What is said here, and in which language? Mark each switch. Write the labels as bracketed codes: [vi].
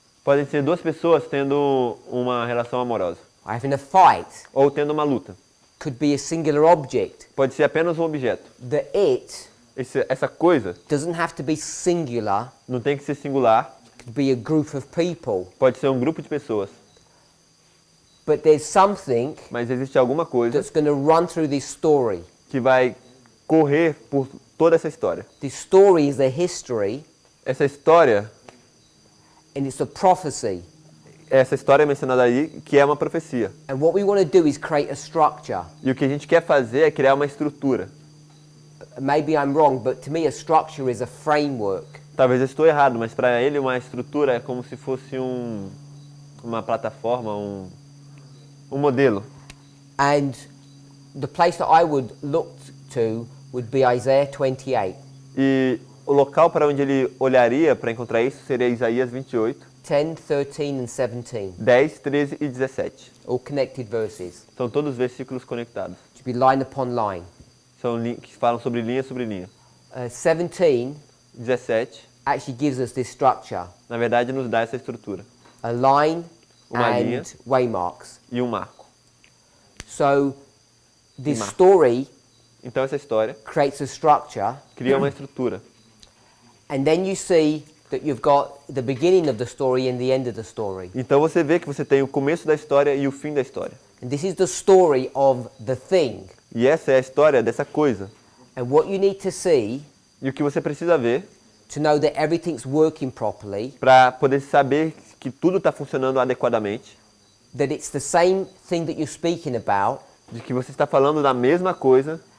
[pt] Podem ser duas pessoas tendo uma relação amorosa [en] or having a fight. [pt] ou tendo uma luta. [en] Could be a singular object. [pt] Pode ser apenas um objeto. [en] The it [pt] Essa coisa [en] doesn't have to be singular. [pt] não tem que ser singular, [en] It could be a group of people. [pt] pode ser um grupo de pessoas, [en] But there's something [pt] mas existe alguma coisa [en] that's going to run through this story. [pt] que vai correr por toda essa história. [en] This story is a history, [pt] Essa história [en] and it's a prophecy. [pt] Essa história mencionada aí, que é uma profecia. [en] And what we want to do is create a structure. [pt] E o que a gente quer fazer é criar uma estrutura. [en] Maybe I'm wrong, but to me a structure is a framework. [pt] Talvez eu estou errado, mas para ele uma estrutura é como se fosse uma plataforma, um modelo. [en] And the place that I would look to would be Isaiah 28, [pt] E o local para onde ele olharia para encontrar isso seria Isaías 28, [en] 10, 13 and 17. [pt] 10, 13 e 17. [en] All connected verses. [pt] São todos versículos conectados. [en] To be line upon line. [pt] São que falam sobre linha sobre linha. [en] 17 [pt] 17, [en] actually gives us this structure. [pt] na verdade, nos dá essa estrutura. [en] A line [pt] Uma [en] and [pt] linha. [en] waymarks. [pt] E um marco. [en] So this [pt] Marco. [en] story [pt] Então essa história [en] creates a structure, [pt] cria uma estrutura. [en] and then you see that you've got the beginning of the story and the end of the story. [pt] Então você vê que você tem o começo da história e o fim da história. [en] And this is the story of the thing. [pt] E essa é a história dessa coisa. [en] And what you need to see [pt] E o que você precisa ver [en] to know that everything's working properly, [pt] para poder saber que tudo está funcionando adequadamente, [en] that it's the same thing that you're speaking about, [pt] de que você está falando da mesma coisa